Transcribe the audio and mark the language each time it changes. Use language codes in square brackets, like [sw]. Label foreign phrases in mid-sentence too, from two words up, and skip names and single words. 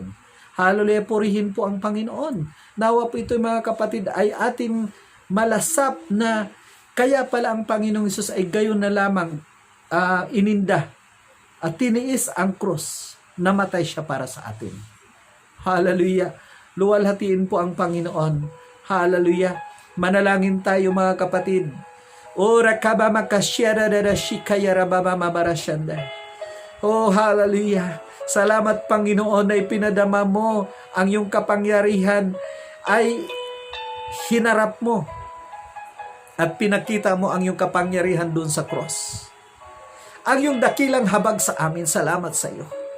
[tl] Hallelujah, purihin po ang Panginoon. Nawa po ito mga kapatid ay ating malasap na kaya pala ang Panginoong Hesus ay gayon na lamang ininda at tiniis ang krus, namatay siya para sa atin. Hallelujah. Luwalhatiin po ang Panginoon. Hallelujah. Manalangin tayo mga kapatid. Ora kaba makasyara dada shikaya rababa mabarashanda. Oh, hallelujah. Salamat Panginoon na ipinadama mo ang iyong kapangyarihan ay hinarap mo at pinakita mo ang iyong kapangyarihan doon sa cross. Ang iyong dakilang habag sa amin, salamat sa iyo.